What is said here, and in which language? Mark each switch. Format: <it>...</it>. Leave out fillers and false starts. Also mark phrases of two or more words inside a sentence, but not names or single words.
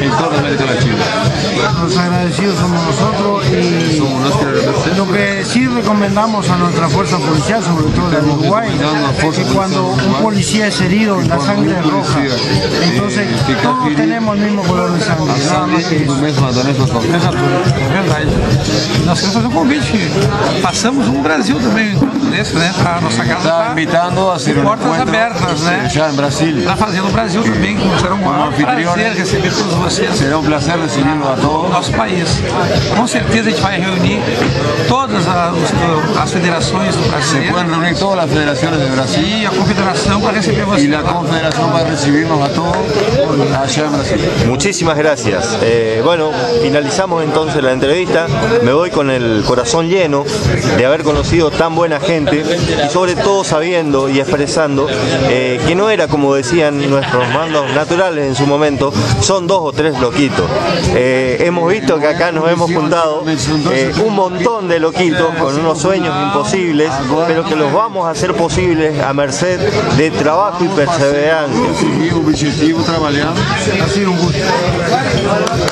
<es>Los agradecidos somos nosotros y lo que sí recomendamos a nuestra fuerza policial, sobre todo de Uruguay, es que cuando un policía es herido, la sangre es roja. Entonces todos tenemos el mismo color de sangre, nada más que isso.</es> <pt>Verdade. Nós queremos fazer um convite. Passamos no Brasil também um encontro desse, né? A nossa casa está</pt> <es>invitando a ser</es> <pt>portas abertas, né? Já em Brasília. Está fazendo o Brasil também, que será um prazer receber todos vocês. Será um prazer recebê-los a todos. Nosso país. Com certeza a gente vai reunir todas as federações do Brasil. Se podem reunir todas as federações do Brasil. E a confederação para receber vocês. E a confederação vai receber-nos a todos</pt> <es>allá en</es> <pt>Brasil.</pt> <es>Muchísimas gracias. Bueno, finalizamos entonces la entrevista. Me voy con el corazón lleno de haber conocido tan buena gente y sobre todo sabiendo y expresando que no era como decían nuestros mandos naturales en su momento, son 2 o 3 loquitos. Hemos visto que acá nos hemos juntado un montón de loquitos con unos sueños imposibles, pero que los vamos a hacer posibles a merced de trabajo y perseverancia.</es> <pt>Conseguir o objetivo trabalhando.</pt> <es>Ha sido un gusto.</es>